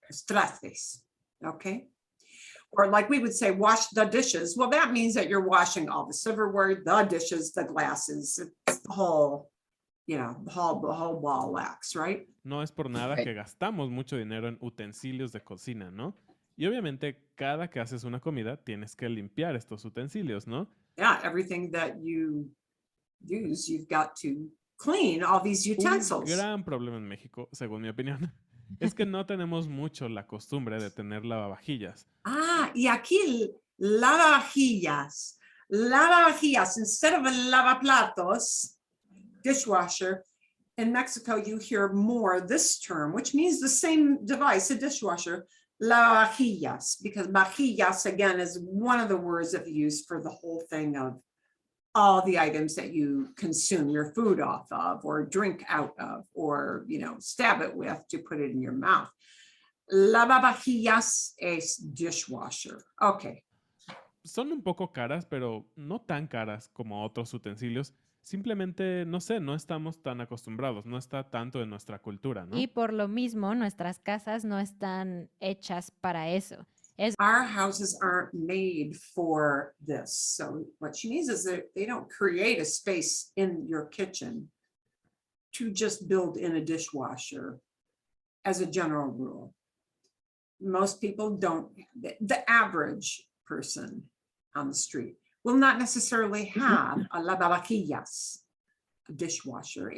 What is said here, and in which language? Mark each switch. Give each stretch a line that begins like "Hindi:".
English: Trastes, okay? Or like we would say, wash the dishes. Well, that means that you're washing all the silverware, the dishes, the glasses, it's the whole, the whole ball wax, right?
Spanish: no es por nada
English: Right.
Spanish: que gastamos mucho dinero en utensilios de cocina, ¿no? Y obviamente cada que haces una comida tienes que limpiar estos utensilios, ¿no?
English: Yeah, everything that you use, you've got to clean all these utensils.
Spanish: Un gran problema en México, según mi opinión, es que no tenemos mucho la costumbre de tener lavavajillas. Y aquí lavavajillas,
English: instead of a lavaplatos, dishwasher, in Mexico you hear more this term, which means the same device, a dishwasher, lavavajillas, because vajillas, again, is one of the words that you use for the whole thing of all the items that you consume your food off of or drink out of or, stab it with to put it in your mouth.
Spanish: Lavavajillas es
English: dishwasher. Okay.
Spanish: Son un poco caras, pero no tan caras como otros utensilios. Simplemente, no sé, no estamos tan acostumbrados, no está tanto en nuestra cultura, ¿no? Y por lo mismo, nuestras casas no están hechas para eso.
English: Our houses aren't made for this. So what she means is that they don't create a space in your kitchen to just build in a dishwasher as a general rule. Most people don't, the average person on the street will not necessarily have a lavavajillas, a dishwasher.